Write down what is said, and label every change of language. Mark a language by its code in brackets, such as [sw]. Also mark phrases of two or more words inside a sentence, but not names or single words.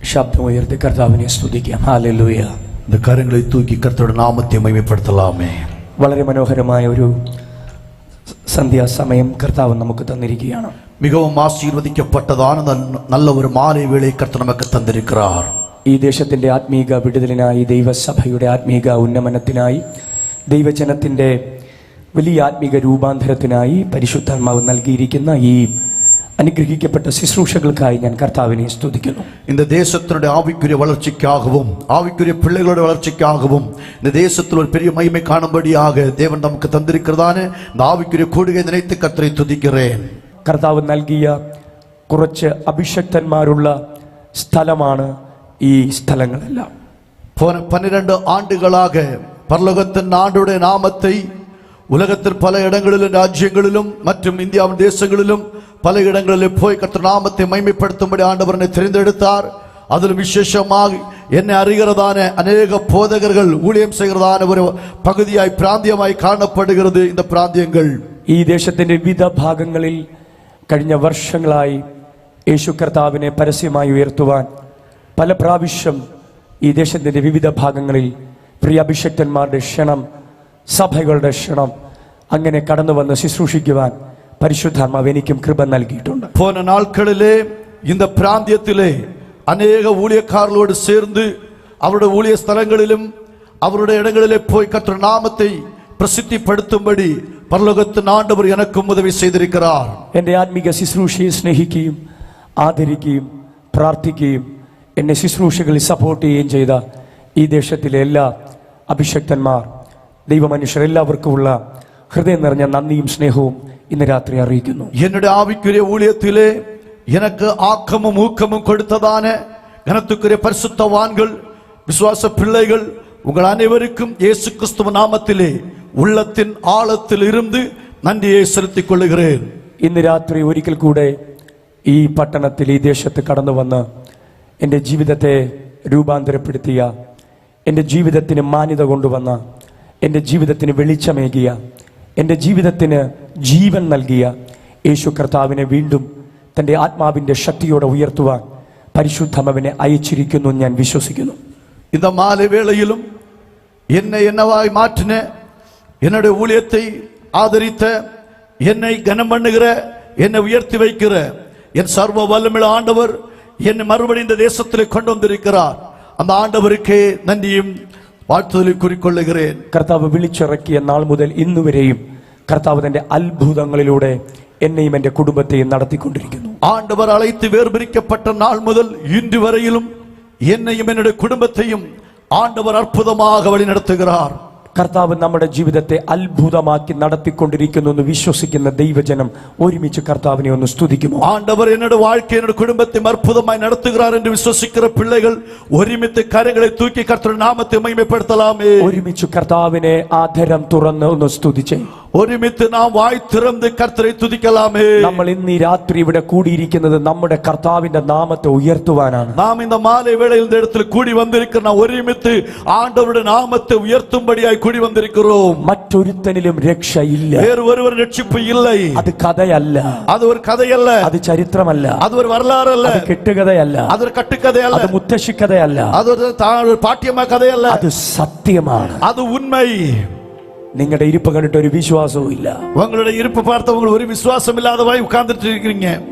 [ml] ശബ്ദം ഉയർത്തി കർത്താവിനെ സ്തുതിക്കാം. ഹല്ലേലൂയ. [ta] இந்த கரங்களை தூக்கி கர்த்தருடைய நாமத்தை மகிமைப்படுத்தலாமே. [ml] വളരെ മനോഹരമായ ഒരു സന്ധ്യാസമയം കർത്താവ് നമുക്ക് തന്നിരിക്കുകയാണ്. [ta] மிகவும் ஆசீர்வதிக்கப்பட்டதான நல்ல ஒரு மாலை வேளை கர்த்தர் நமக்கு தந்திருக்கிறார். [ml] ഈ ദേശത്തിന്റെ ആത്മീക വിടുതലിനായി, ദൈവസഭയുടെ ആത്മീക ഉന്നമനത്തിനായി, ദൈവജനത്തിന്റെ വലിയ ആത്മീക രൂപാന്തരത്തിനായി പരിശുദ്ധാത്മാവ് നൽകിയിരിക്കുന്ന ഈ അനുഗ്രഹിക്കപ്പെട്ട ശുശ്രൂഷകൾക്കായി ഞാൻ കർത്താവിനെ സ്തുതിക്കുന്നു. [ta] இந்த தேசத்தினுடைய ஆவிக்குரிய வளர்ச்சிக்காகவும் ஆவிக்குரிய பிள்ளைகளுடைய வளர்ச்சிக்காகவும் இந்த தேசத்தில் ஒரு பெரிய மகிமை காணும்படியாக தேவன் நமக்கு தந்திருக்கிறதான இந்த ஆவிக்குரிய கூடுகை நினைத்து கர்த்தரை துதிக்கிறேன். [ml] കർത്താവ് നൽകിയ കുറച്ച് അഭിഷക്തന്മാരുള്ള സ്ഥലമാണ് ഈ സ്ഥലങ്ങളെല്ലാം. [ta] போன 12 ஆண்டுகளாக பரலோகத்தின் ஆண்டவருடைய நாமத்தை உலகத்தில் பல இடங்களிலும் ராஜ்யங்களிலும் மற்றும் இந்தியாவின் தேசங்களிலும் பல இடங்களில் போய் கர்த்தர் நாமத்தை மகிமைப்படுத்தும்படி ஆண்டவர் என்னை தெரிந்தெடுத்தார். அதில் விசேஷமாக என்னை அறிகிறதான அநேக போதகர்கள் ஊழியம் செய்கிறதான ஒரு பகுதியாய் பிராந்தியமாய் காணப்படுகிறது. இந்த பிராந்தியங்கள் [ml] ഈ ദേശത്തിന്റെ വിവിധ ഭാഗങ്ങളിൽ കഴിഞ്ഞ വർഷങ്ങളായി യേശു കർത്താവിനെ പരസ്യമായി ഉയർത്തുവാൻ പല പ്രാവശ്യം ഈ ദേശത്തിന്റെ വിവിധ ഭാഗങ്ങളിൽ പ്രിയ അഭിഷക്തന്മാരുടെ ക്ഷണം, സഭകളുടെ ക്ഷണം, അങ്ങനെ കടന്നു വന്ന് ശുശ്രൂഷിക്കുവാൻ പരിശുദ്ധാത്മാവ് എനിക്കും കൃപ നൽകിയിട്ടുണ്ട്. [ta] போன நாட்களிலே இந்த பிராந்தியத்திலே அநேக ஊழியக்காரர்களோடு சேர்ந்து அவருடைய ஊழிய ஸ்தலங்களிலும் அவருடைய இடங்களிலே போய் கர்த்தர் நாமத்தை பிரசித்திப்படுத்தும்படி பரலோகத்தின் ஆண்டவர் எனக்கும் உதவி செய்திருக்கிறார். [ml] എൻ്റെ ആത്മീക ശുശ്രൂഷയെ സ്നേഹിക്കുകയും ആദരിക്കുകയും പ്രാർത്ഥിക്കുകയും എന്നെ ശുശ്രൂഷകളിൽ സപ്പോർട്ട് ചെയ്യുകയും ചെയ്ത ഈ ദേശത്തിലെ എല്ലാ അഭിഷക്തന്മാർ, ദൈവമനുഷ്യർ എല്ലാവർക്കുമുള്ള ഹൃദയം നിറഞ്ഞ നന്ദിയും സ്നേഹവും ഇന്ന് രാത്രി അറിയിക്കുന്നു. [ta] என்னுடைய ஆவிக்குரிய ஊழியத்திலே எனக்கு ஆக்கமும் ஊக்கமும் கொடுத்ததான கனத்துக்குரிய பரிசுத்தவான்கள், விசுவாச பிள்ளைகள், உங்கள் அனைவருக்கும் இயேசு கிறிஸ்துவ நாமத்திலே உள்ளத்தின் ஆழத்தில் இருந்து நன்றியை செலுத்திக் கொள்கிறேன். [ml] ഇന്ന് രാത്രി ഒരിക്കൽ കൂടെ ഈ പട്ടണത്തിൽ, ഈ ദേശത്ത് കടന്നു വന്ന് എൻ്റെ ജീവിതത്തെ രൂപാന്തരപ്പെടുത്തിയ, എൻ്റെ ജീവിതത്തിന് മാന്യത കൊണ്ടുവന്ന, എൻ്റെ ജീവിതത്തിന് വെളിച്ചമേകിയ, എൻ്റെ ജീവിതത്തിന് ജീവൻ നൽകിയ യേശു കർത്താവിനെ വീണ്ടും തൻ്റെ ആത്മാവിൻ്റെ ശക്തിയോടെ ഉയർത്തുവാൻ പരിശുദ്ധമവനെ അയച്ചിരിക്കുന്നു ഞാൻ വിശ്വസിക്കുന്നു. [ta] இந்த மாலை வேளையிலும் என்னை என்னவாய் மாற்றின, என்னுடைய ஊழியத்தை ஆதரித்த, என்னை கனம் பண்ணுகிற, என்னை உயர்த்தி வைக்கிற என் சர்வ வல்லமையுள்ள ஆண்டவர் என்னை மறுபடியும் இந்த தேசத்தில் கொண்டு வந்திருக்கிறார். அந்த ஆண்டவருக்கே நன்றியும் வாழ்த்துதலை குறிக்கொள்ளுகிறேன். [ml] കർത്താവ് വിളിച്ചിറക്കിയ നാൾ മുതൽ ഇന്നുവരെയും കർത്താവ് തന്റെ അത്ഭുതങ്ങളിലൂടെ എന്നെയും എൻ്റെ കുടുംബത്തെയും നടത്തിക്കൊണ്ടിരിക്കുന്നു. [ta] ஆண்டவர் அழைத்து வேர்பிரிக்கப்பட்ட நாள் முதல் இன்று வரையிலும் என்னையும் என்னுடைய குடும்பத்தையும் ஆண்டவர் அற்புதமாக வழி நடத்துகிறார். [ml] കർത്താവ് നമ്മുടെ ജീവിതത്തെ അത്ഭുതമാക്കി നടത്തിക്കൊണ്ടിരിക്കുന്നു എന്ന് വിശ്വസിക്കുന്ന ദൈവജനം ഒരുമിച്ച് കർത്താവിനെ ഒന്ന് സ്തുതിക്കുമോ? [ta] ஆண்டவர் என்னுடைய வாழ்க்கை, என்னுடைய குடும்பத்தை அற்புதமாய் நடத்துகிறார் என்று விசுவசிக்கிற பிள்ளைகள் ஒருமித்து கரங்களை தூக்கி கர்த்தருடைய நாமத்தை மகிமைப்படுத்தலாமே. [ml] ഒരുമിച്ച് കർത്താവിനെ ആധരം തുറന്ന് ഒന്ന് സ്തുതിച്ചേ. [ta] ஒருமித்து நாம் வாய் திறந்து கர்த்தரை துதிக்கலாமே. [ml] നമ്മൾ ഇന്ന് ഈ രാത്രി ഇവിടെ കൂടിയിരിക്കുന്നത് നമ്മുടെ കർത്താവിന്റെ നാമത്തെ ഉയർത്തുവാനാണ്. [ta] നാം இந்த மாலை வேளையில் இந்த இடத்தில் கூடி வந்திருக்கிறோம். ഒരുമിച്ച് ஆண்டவருடைய நாமத்தை உயர்த்தும்படியாய் கூடி வந்திருக்கிறோம். [ml] മറ്റൊരുത്തനിലും രക്ഷയില്ല. [ta] வேறு ஒருவர் ரட்சிப்பு இல்லை. [ml] അത് കഥയല്ല, [ta] அது ஒரு கதையல்ல, [ml] അത് ചരിത്രമല്ല, [ta] அது ஒரு வரலாறு அல்ல, [ml] അത് കെട്ടുകഥയല്ല, [ta] அது ஒரு கட்டுக்கதையல்ல, [ml] അത് മുത്തശ്ശിക്കഥയല്ല, [ta] அது ஒரு பாட்டியம்மா கதையல்ல, [ml] അത് സത്യമാണ്, [ta] அது உண்மை. [ml] നിങ്ങളുടെ ഇരിപ്പ് കണ്ടിട്ട് ഒരു വിശ്വാസവും ഇല്ല. [ta] உங்களுடைய இருப்பு பார்த்தவங்க ஒரு விசுவாசம் இல்லாதவாய் உட்கார்ந்துட்டு இருக்கீங்க.